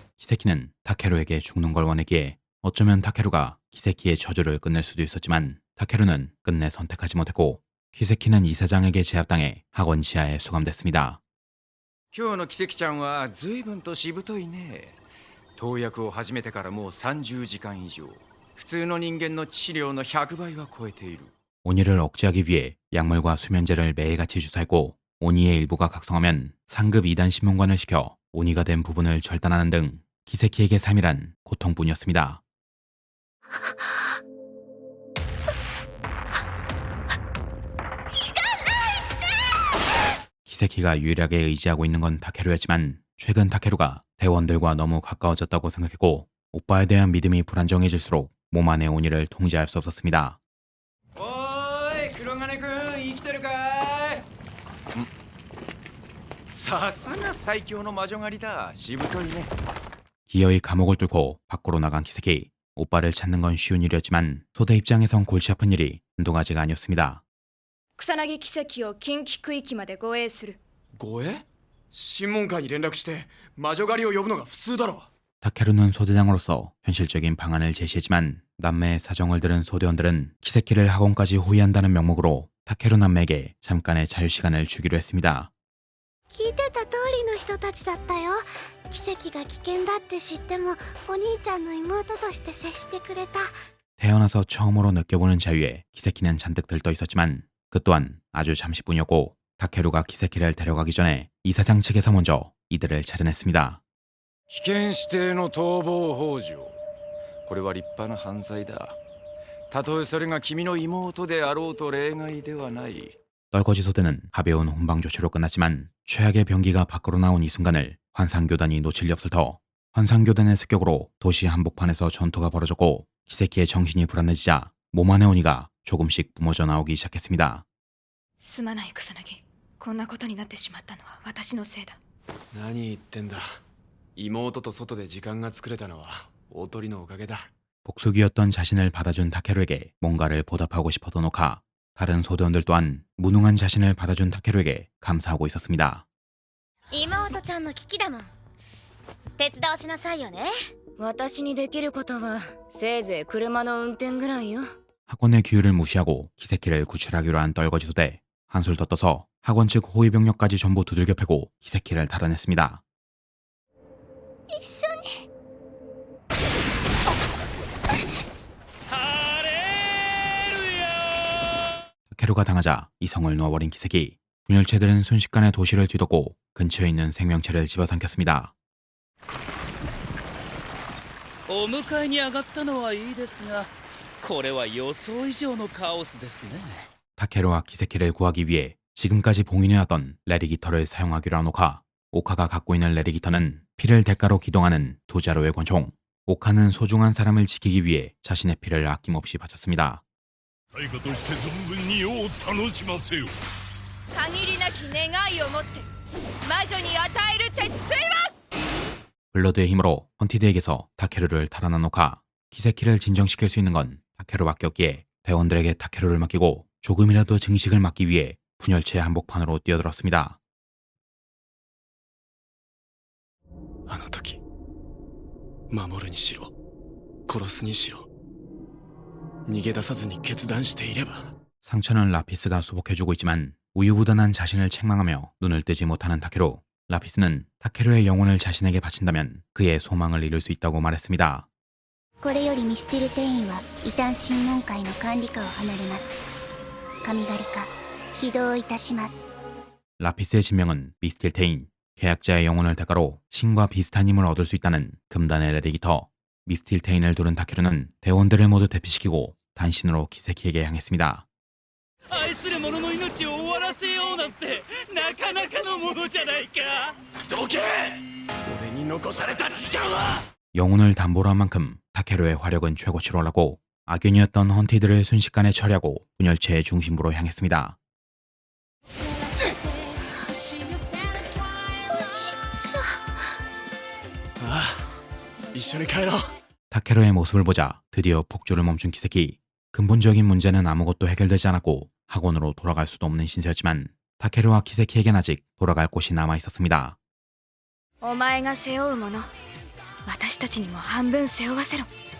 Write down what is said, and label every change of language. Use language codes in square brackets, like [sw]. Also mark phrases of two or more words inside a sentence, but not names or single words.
[ko] 키세키는 타케루에게 죽는 걸 원했기에 어쩌면 타케루가 키세키의 저주를 끝낼 수도 있었지만 타케루는 끝내 선택하지 못했고 키세키는 이사장에게 제압당해 학원 지하에 수감됐습니다. [ja] 今日の奇跡ちゃんは随分としぶといね。投薬を始めてからもう30時間以上。普通の人間の致死量の100倍は超えている。 [ko] 오니를 억제하기 위해 약물과 수면제를 매일같이 주사했고 오니의 일부가 각성하면 상급 2단 신문관을 시켜 오니가 된 부분을 절단하는 등 키세키에게 3일한 고통뿐이었습니다. 키세키가 유일하게 의지하고 있는 건 타케루였지만 최근 타케루가 대원들과 너무 가까워졌다고 생각했고 오빠에 대한 믿음이 불안정해질수록 몸 안의 오니를 통제할 수 없었습니다. [ja] おーい黒金くん生きてるかい。さすが最強の魔女狩りだ。しぶといね。 [ko] 기어이 감옥을 뚫고 밖으로 나간 키세키. 오빠를 찾는 건 쉬운 일이었지만 소대 입장에선 골치 아픈 일이 한두 가지가 아니었습니다. [ja] 草薙奇跡を近畿区域まで護衛する。護衛？審問会に連絡して魔女狩りを呼ぶのが普通だろ。 [ko] 타케루는 소대장으로서 현실적인 방안을 제시했지만 남매의 사정을 들은 소대원들은 키세키를 학원까지 호위한다는 명목으로 타케루 남매에게 잠깐의 자유시간을 주기로 했습니다. [ja] 聞いてた通りの人たちだったよ。奇跡が危険だって知ってもお兄ちゃんの妹として接してくれた。 [ko] 태어나서 처음으로 느껴보는 자유에 키세키는 잔뜩 들떠 있었지만 그 또한 아주 잠시뿐이었고 타케루가 키세키를 데려가기 전에 이사장 측에서 먼저 이들을 찾아냈습니다. [ja] 危険指定の逃亡幇助。これは立派な犯罪だ。たとえそれが君の妹であろうと例外ではない。 [ko] 떨거지 소대는 가벼운 혼방 조치로 끝났지만 최악의 병기가 밖으로 나온 이 순간을 환상교단이 놓칠 리 없을 터 환상교단의 습격으로 도시 한복판에서 전투가 벌어졌고 키세키의 정신이 불안해지자 몸 안의 오니가 조금씩 뿜어져 나오기 시작했습니다. [ja] すまない草薙。こんなことになってしまったのは私のせいだ。何言ってんだ。妹と外で時間が作れたのは大鳥のおかげだ。 [ko] 복수기였던 자신을 받아준 타케루에게 뭔가를 보답하고 싶었던 오카. 다른 소대원들 또한 무능한 자신을 받아준 타케루에게 감사하고 있었습니다. [ja] 妹ちゃんの危機だもん。手伝わせなさいよね。私にできることはせいぜい車の運転ぐらいよ。 [ko] 학원의 규율을 무시하고 키세키를 구출하기로 한 떨거지 소대. 한술 더 떠서 학원 측 호위병력까지 전부 두들겨 패고 키세키를 달아냈습니다. [ja] 一緒に。ハレルヤ。 [ko] 타케루가 당하자 이성을 놓아버린 키세키. 분열체들은 순식간에 도시를 뒤덮고 근처에 있는 생명체를 집어삼켰습니다. [ja] お迎えに上がったのはいいですが、これは予想以上のカオスですね。 [ko] 타케루와 키세키를 구하기 위해 지금까지 봉인해왔던 레리기터를 사용하기로 한 오카. 오카가 갖고 있는 레리기터는 피를 대가로 기동하는 두 자루의 권총. 오카는 소중한 사람을 지키기 위해 자신의 피를 아낌없이 바쳤습니다. [ja] 大河として存分に世を楽しませよ。限りなき願いを持って魔女に与える鉄槌は。 [ko] 블러드의 힘으로 헌티드에게서 타케루를 탈환한 오카. 키세키를 진정시킬 수 있는 건 타케루밖에 없기에 대원들에게 타케루를 맡기고 조금이라도 증식을 막기 위해 분열체 한복판으로 뛰어들었습니다. [ja] あの時守るにしろ殺すにしろ逃げ出さずに決断していれば [ko] 상처는 라피스가 수복해주고 있지만 우유부단한 자신을 책망하며 눈을 뜨지 못하는 타케루. 라피스는 타케루의 영혼을 자신에게 바친다면 그의 소망을 이룰 수 있다고 말했습니다. [ja] これよりミステル店員は異端審問会の管理下を離れます。神狩り化起動いたします。 [ko] 라피스의 진명은 미스틸테인. 계약자의 영혼을 대가로 신과 비슷한 힘을 얻을 수 있다는 금단의 레리기터. 미스틸테인을 두른 타케루는 대원들을 모두 대피시키고 단신으로 키세키에게 향했습니다. [ja] 愛する者の命を終わらせようなんてなかなかのものじゃないか。どけ。俺に残された時間は [ko] 영혼을 담보로 한 만큼 타케루의 화력은 최고치로 올랐고 악연이었던 헌티드를 순식간에 처리하고 분열체의 중심부로 향했습니다. [ja] ああ一緒に帰ろう [ko] 타케루의 모습을 보자 드디어 폭주를 멈춘 키세키. 근본적인 문제는 아무것도 해결되지 않았고 학원으로 돌아갈 수도 없는 신세였지만 타케루와 키세키에겐 아직 돌아갈 곳이 남아 있었습니다. [ja] お前が背負うもの私たちにも半分背負わせろ。